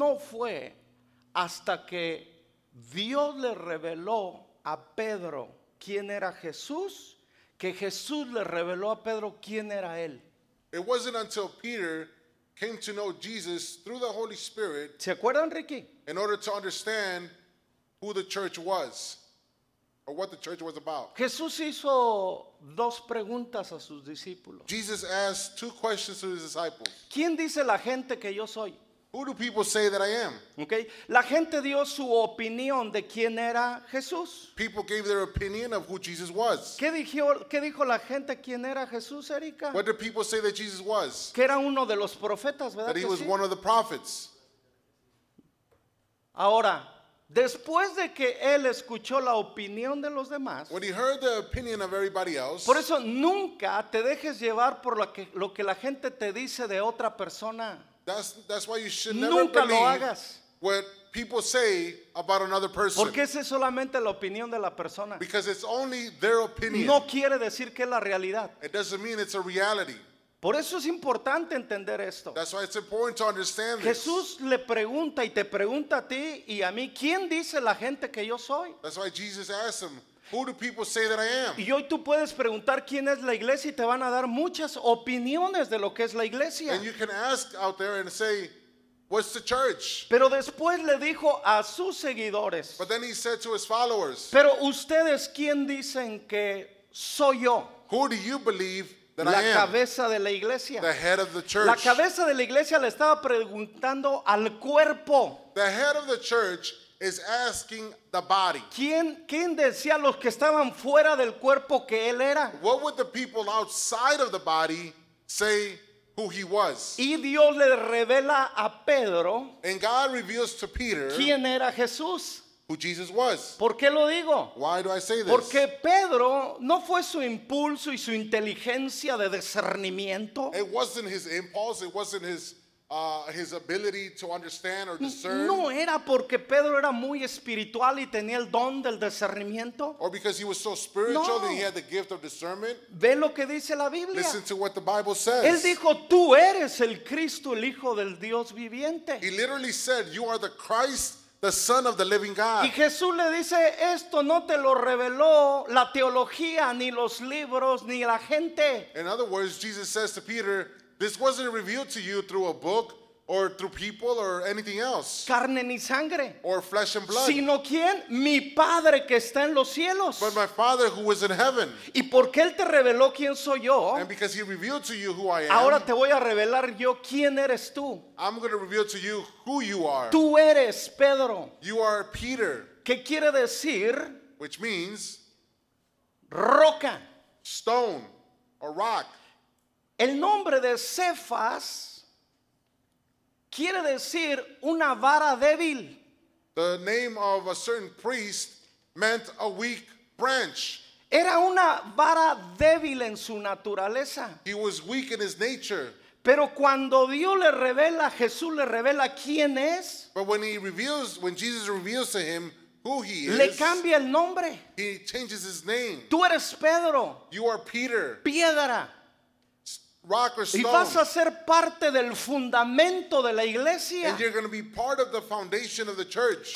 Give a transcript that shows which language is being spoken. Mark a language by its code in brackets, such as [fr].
[es] fue hasta que Dios le reveló a Pedro quién era Jesús, que Jesús le reveló a Pedro quién era él. [en] It wasn't until Peter came to know Jesus through the Holy Spirit [es] ¿Se acuerdan, Ricky? [en] in order to understand who the church was or what the church was about. [es] Jesús hizo dos preguntas a sus discípulos. [en] Jesus asked two questions to his disciples. [es] ¿Quién dice la gente que yo soy? [en] Who do people say that I am? ¿Okay? [es] La gente dio su opinión de quién era Jesús. [en] People gave their opinion of who Jesus was. [es] ¿Qué dijo la gente quién era Jesús, Erika? [en] What did people say that Jesus was? [es] Que era uno de los profetas, ¿verdad [en] That he [es] que [en] was [es] sí? [en] one of the prophets. [es] Ahora, después de que él escuchó la opinión de los demás, [en] When he heard the opinion of everybody else, [es] por eso nunca te dejes llevar por lo que la gente te dice de otra persona. [en] that's why you should never [es] Nunca lo [en] believe [es] hagas, [en] what people say about another person. [es] porque esa es solamente la opinión de la persona. [en] Because it's only their opinion. [es] No quiere decir que es la realidad. [en] It doesn't mean it's a reality. [es] Por eso es importante entender esto. [en] That's why it's important to understand this. [es] Jesús le pregunta y te pregunta a ti y a mí, ¿quién dice la gente que yo soy? [en] That's why Jesus asked him, who do people say that I am? [es] Y hoy tú puedes preguntar quién es la iglesia y te van a dar muchas opiniones de lo que es la iglesia. [en] And you can ask out there and say, what's the church? [es] Pero después le dijo a sus seguidores, [en] But then he said to his followers, [es] pero ustedes quién dicen que soy yo, [en] who do you believe that [es] la [en] I am? [es] cabeza de la iglesia. [en] The head of the church. [es] La cabeza de la iglesia le estaba preguntando al cuerpo. [en] The head of the church is asking the body. [es] ¿Quién decía a los que estaban fuera del cuerpo que él era? [en] What would the people outside of the body say who he was? [es] Y Dios le revela a Pedro [en] And God reveals to Peter [es] quién era Jesús. [en] who Jesus was. [es] ¿Por qué lo digo? [en] Why do I say this? [es] Porque Pedro no fue su impulso y su inteligencia de discernimiento. [en] It wasn't his impulse. It wasn't his ability to understand or discern. [es] No era porque Pedro era muy espiritual y tenía el don del discernimiento. [en] Or because he was so spiritual [es] No. [en] that he had the gift of discernment. [es] Ve lo que dice la Biblia. [en] Listen to what the Bible says. [es] Él dijo, tú eres el Cristo, el Hijo del Dios viviente. [en] He literally said, you are the Christ, the Son of the living God. [es] Y Jesús le dice, esto no te lo reveló la teología, ni los libros, ni la gente. [en] In other words, Jesus says to Peter, this wasn't revealed to you through a book or through people or anything else, [es] Carne ni sangre. [en] or flesh and blood, [es] Sino quién? Mi Padre que está en los cielos. [en] but my Father who is in heaven. [es] Y porque Él te reveló quién soy yo, [en] And because he revealed to you who I am, [es] ahora te voy a revelar yo quién eres tú. [en] I'm going to reveal to you who you are. [es] Tú eres Pedro. [en] You are Peter, [es] ¿Qué quiere decir? [en] which means [es] Roca. [en] stone or rock. [es] El nombre de Cefas quiere decir una vara débil. [en] The name of a certain priest meant a weak branch. [es] Era una vara débil en su naturaleza. [en] He was weak in his nature. [es] Pero cuando Dios le revela, Jesús le revela quién es, [en] But when Jesus reveals to him who he [es] le [en] is, [es] cambia el nombre. [en] he changes his name. [es] Tú eres Pedro, [en] You are Peter, [es] piedra, [en] rock or [es] y [en] stone. [es] vas a ser parte del fundamento de la iglesia. [en] And you're going to be part of the foundation of the church.